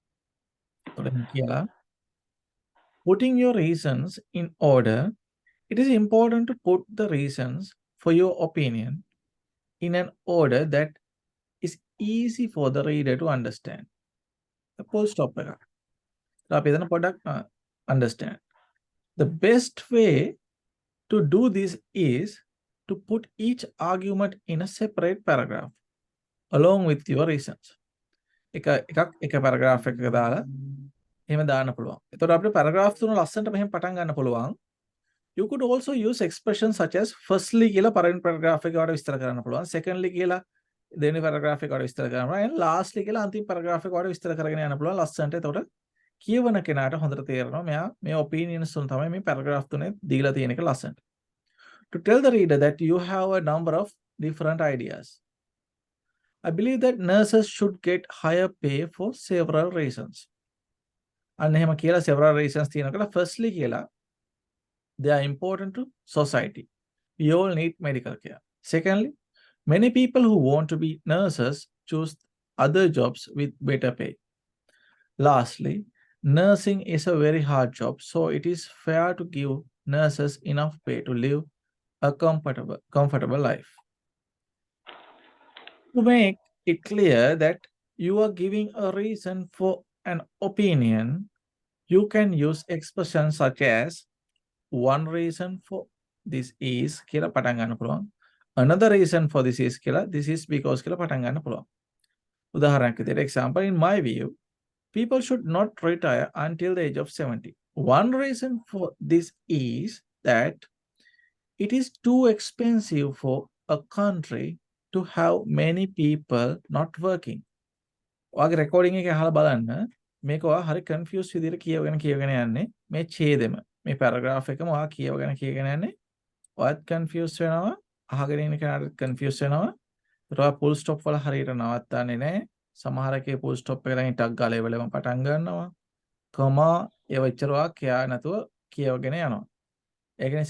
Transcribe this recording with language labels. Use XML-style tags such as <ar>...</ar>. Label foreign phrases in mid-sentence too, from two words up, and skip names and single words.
<en>Putting your reasons in order, it is important to put the reasons for your opinion in an order that is easy for the reader to understand. The full stop</en> <si>එක. අපි එතන පොඩ්ඩක් understand.</si> <en>The best way to do this is to put each argument in a separate paragraph along with your reasons.</en> <si>එක paragraph එකක දාලා එහෙම දාන්න පුළුවන්. එතකොට අපිට paragraph තුන ලස්සනට මෙහෙම පටන් ගන්න පුළුවන්.</si> <en>You could also use expressions such as firstly</en> <si>කියලා පළවෙනි paragraph එකේ වඩා විස්තර කරන්න පුළුවන්. Secondly කියලා දෙවෙනි paragraph එකේ වඩා විස්තර කරන්න පුළුවන්.</si> <en>And lastly</en> <si>කියලා අන්තිම paragraph එකේ වඩා විස්තර කරගෙන යන්න පුළුවන් ලස්සනට. එතකොට කියවන කෙනාට හොඳට තේරෙනවා මෙයා මේ opinions තුන තමයි මේ paragraph තුනේ දීලා තියෙන එක ලස්සනට.</si> <en>To tell the reader that you have a number of different ideas. I believe that nurses should get higher pay for several reasons.</en> <si>අන්න එහෙම කියලා</si> <en>several reasons</en> <si>තියෙනකොට firstly කියලා</si> <en>they are important to society. We all need medical care. Secondly, many people who want to be nurses choose other jobs with better pay. Lastly, nursing is a very hard job, so it is fair to give nurses enough pay to live a comfortable life. To make it clear that you are giving a reason for an opinion, you can use expressions such as one reason for this is</en> <si>කියලා පටන් ගන්න පුළුවන්.</si> <en>Another reason for this is කියලා this is because</en> <si>කියලා පටන් ගන්න පුළුවන්. උදාහරණයක් විදිහට</si> <en>example, in my view, people should not retire until the age of 70. One reason for this is that it is too expensive for a country to have many people not working.</en> <si>ඔයාගේ recording එක අහලා බලන්න මේක ඔයා හරි confused විදිහට කියවගෙන යන්නේ මේ ඡේදෙම මේ paragraph එකම ඔයා කියවගෙන යන්නේ ඔයත් confused වෙනවා අහගෙන ඉන්න කෙනාට confused වෙනවා ඒකට ඔයා</si> <en>full stop</en> <si>වල හරියට නවත්තන්නේ නැහැ සමහර එකේ</si> <en>full stop</en> <si>එක ළඟින් ටක් ගාලා ඒවලම පටන් ගන්නවා comma ඒව ඉච්චර ඔයා කියා නැතුව කියවගෙන යනවා ඒක නිසා</si>